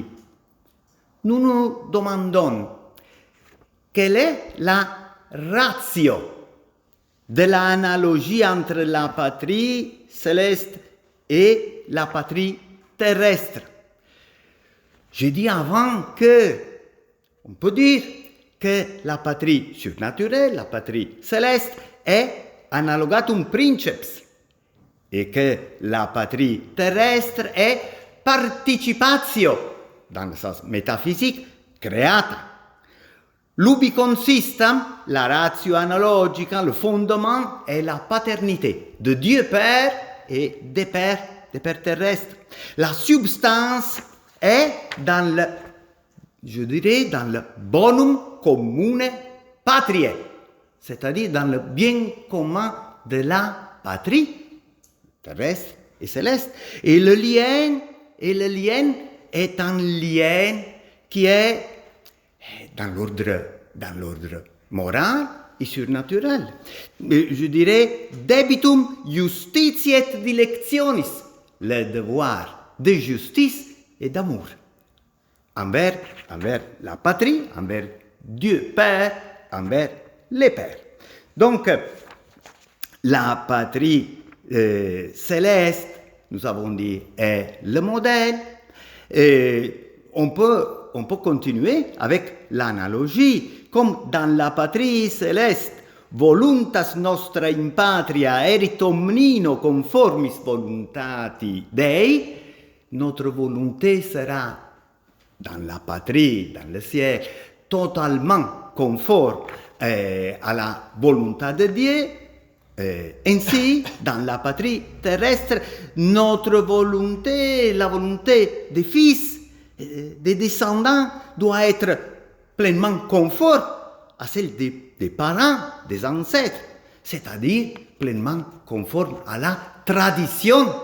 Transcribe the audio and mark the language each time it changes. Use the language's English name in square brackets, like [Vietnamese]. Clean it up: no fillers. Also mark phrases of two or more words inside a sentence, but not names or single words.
[French] Nous nous demandons quelle est la ratio de l'analogie entre la patrie céleste et la patrie terrestre. J'ai dit avant on peut dire que la patrie surnaturelle, la patrie céleste, est [Latin] analogatum princeps [French] et que la patrie terrestre est participatio, dans le sens métaphysique, creata. [Latin] L'ubi consistem, la ratio analogica, [French] le fondement est la paternité de Dieu Père et des pères terrestres. La substance est dans le [Latin] bonum commune patriae, [French] c'est-à-dire dans le bien commun de la patrie terrestre et céleste. Et le lien est un lien qui est dans l'ordre moral et surnaturel. Je dirais [Latin] debitum justitiae et dilectionis, [French] le devoir de justice et d'amour envers la patrie, envers Dieu Père, envers les pères. Donc, la patrie céleste, nous avons dit, est le modèle. Et on peut continuer avec l'analogie, comme dans la patrie céleste, [Latin] voluntas nostra in patria erit omnino conformis voluntati Dei, [French] notre volonté sera dans la patrie, dans le ciel, totalement conforme à la volonté de Dieu. Ainsi, dans la patrie terrestre, notre volonté, la volonté des fils, des descendants, doit être pleinement conforme à celle des parents, des ancêtres, c'est-à-dire pleinement conforme à la tradition.